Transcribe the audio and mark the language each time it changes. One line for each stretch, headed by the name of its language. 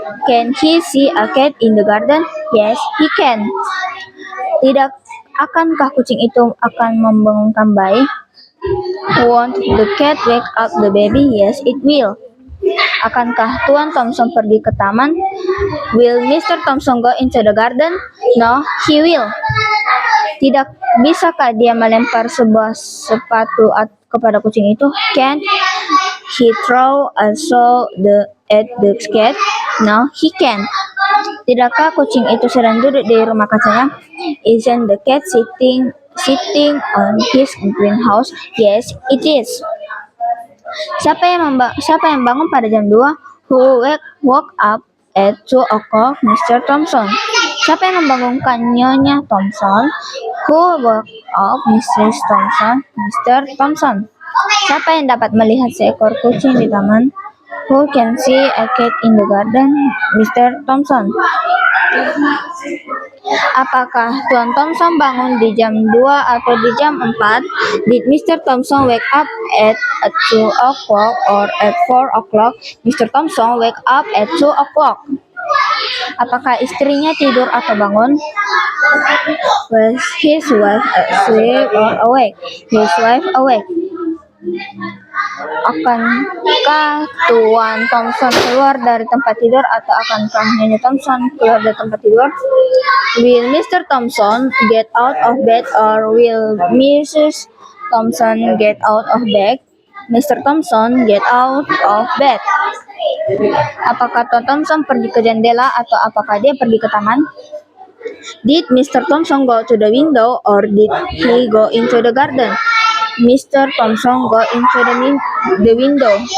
English: Can he see a cat in the garden? Yes, he can.
Indonesian: Tidak akankah kucing itu akan membangunkan bayi?
English: Won't the cat wake up the baby? Yes, it will.
Indonesian: Akankah Tuan Thompson pergi ke taman?
English: Will Mr. Thompson go into the garden? No, he will.
Indonesian: Bisakah dia melempar sebuah sepatu kepada kucing itu?
English: Can't he throw a shoe at the cat? No, he can't.
Indonesian: Tidakkah kucing itu sedang duduk di rumah kacanya?
English: Isn't the cat sitting on his greenhouse? Yes, it is.
Indonesian: Siapa yang bangun pada jam 2?
English: Who woke up at 2 o'clock? Mr. Thompson.
Indonesian: Siapa yang membangunkan Nyonya Thompson?
English: Who woke up Mrs. Thompson? Mr. Thompson.
Indonesian: Siapa yang dapat melihat seekor kucing di taman?
English: Who can see a cat in the garden? Mr. Thompson.
Indonesian: Apakah Tuan Thompson bangun di jam 2 atau di jam 4?
English: Did Mr. Thompson wake up at 2 o'clock or at 4 o'clock? Mr. Thompson wake up at 2 o'clock.
Indonesian: Apakah istrinya tidur atau bangun?
English: Was his wife asleep or awake? His wife awake.
Indonesian: Akankah Tuan Thompson keluar dari tempat tidur atau akankah Nyonya Thompson keluar dari tempat tidur?
English: Will Mr. Thompson get out of bed or will Mrs. Thompson get out of bed? Mr. Thompson get out of bed.
Indonesian: Apakah Tuan Thompson pergi ke jendela atau apakah dia pergi ke taman?
English: Did Mr. Thompson go to the window or did he go into the garden? Mr. Thompson go into the window.